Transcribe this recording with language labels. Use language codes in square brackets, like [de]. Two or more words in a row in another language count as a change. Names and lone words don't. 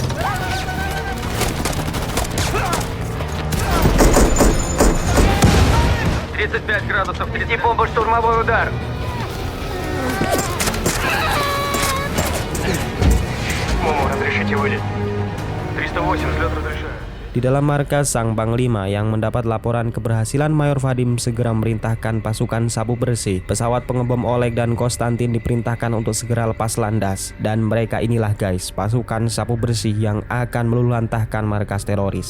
[ru] «35 градусов, 30 бомба, штурмовой удар!» 308-му разрешите вылет? 308, взлет разрешаю. [id] Di dalam markas sang Panglima yang mendapat laporan keberhasilan Mayor Vadim segera memerintahkan pasukan sapu bersih. Pesawat pengebom Oleg dan Konstantin diperintahkan untuk segera lepas landas. Dan mereka inilah guys, pasukan sapu bersih yang akan meluluhlantahkan markas teroris.